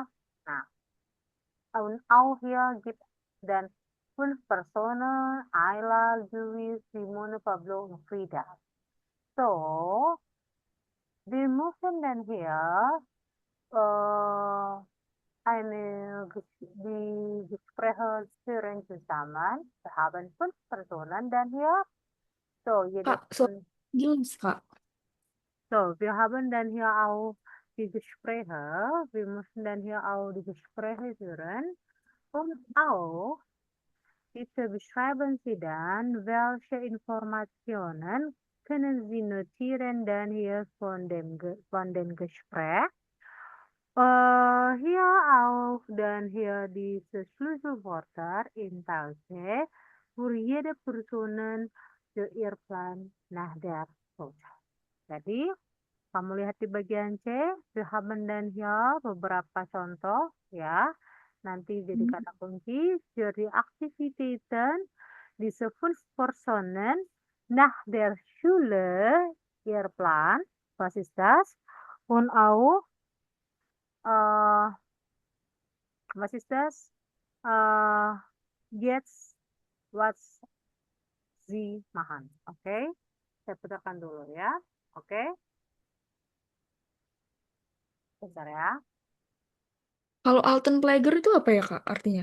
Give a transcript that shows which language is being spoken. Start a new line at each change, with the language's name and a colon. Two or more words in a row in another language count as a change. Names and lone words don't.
German: Nah, und auch hier gibt es dann 5 Personen, Ayla, Louis, Simone, Pablo und Frida. So, wir müssen dann hier äh, die Gespräche führen zusammen. Wir haben 5 Personen dann hier. So, jede
Indonesian: Kak, suara
German: von,
Indonesian: jelas Kak.
German: so, wir haben dann hier auch die Gespräche. Wir müssen dann hier auch die Gespräche führen. Und auch, bitte beschreiben Sie dann, welche Informationen können Sie notieren dann hier von dem Gespräch. Hier auch dann hier diese Schlüsselwörter in Pause für jede Person für ihr Plan nach der Schulzeit.
Indonesian: Jadi, kamu lihat di bagian C,
German: wir haben dann hier
Indonesian: beberapa contoh ya. Nanti jadi Hmm. kata kunci
German: für die Aktivitäten diese 5 Personen nach der Schule ihr Plan. Was ist das? Und auch äh, was ist das? Jetzt, was Sie machen.
Indonesian: Oke? Saya putarkan dulu ya. Oke? Bentar ya. Kalau Altenpfleger itu apa ya Kak artinya?